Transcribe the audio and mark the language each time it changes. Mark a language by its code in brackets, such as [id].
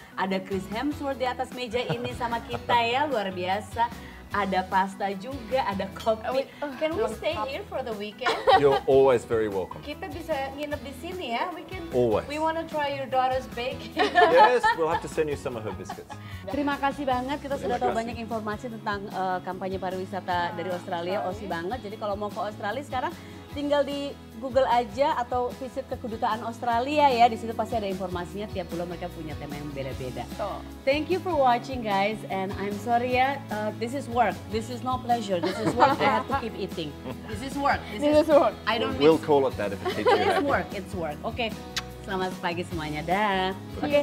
[id] Ada Chris Hemsworth di atas meja ini sama kita ya, luar biasa. Ada pasta juga, ada kopi. [en] Can we stay here for the weekend? You're always very welcome. [id] Kita bisa nginep di sini ya. [en] Always. We want to try your daughter's baking. Yes, we'll have to send you some of her biscuits. [id] Terima kasih banget, kita sudah tahu Terima kasih. banyak informasi tentang kampanye pariwisata dari Australia, Aussie banget. Jadi kalau mau ke Australia sekarang tinggal di Google aja atau visit ke kedutaan Australia ya. Di situ pasti ada informasinya, tiap bulan mereka punya tema yang beda-beda. [en] Thank you for watching guys, and I'm sorry ya, this is work. This is no pleasure. This is work. I have to keep eating. This is work. This is work. I don't We'll miss. call it that if it keeps you It's happy. work. It's work. Oke. [id] Selamat pagi semuanya. Dah. Oke,